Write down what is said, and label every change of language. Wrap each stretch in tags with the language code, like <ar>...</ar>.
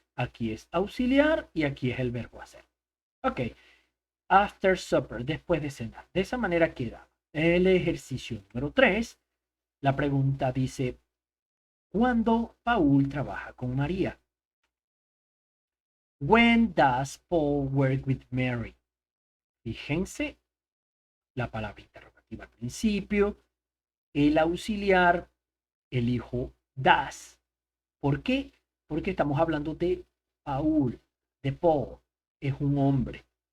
<es>Aquí es auxiliar y aquí es el verbo hacer. Ok, after supper, después de cenar. De esa manera queda. El ejercicio número 3, la pregunta dice, ¿cuándo Paul trabaja con María?</es> <en>When does Paul work with Mary?</en> <es>Fíjense, la palabra interrogativa al principio, el auxiliar, el hijo das. ¿Por qué? Porque estamos hablando de Paul, de Paul, es un hombre.</es>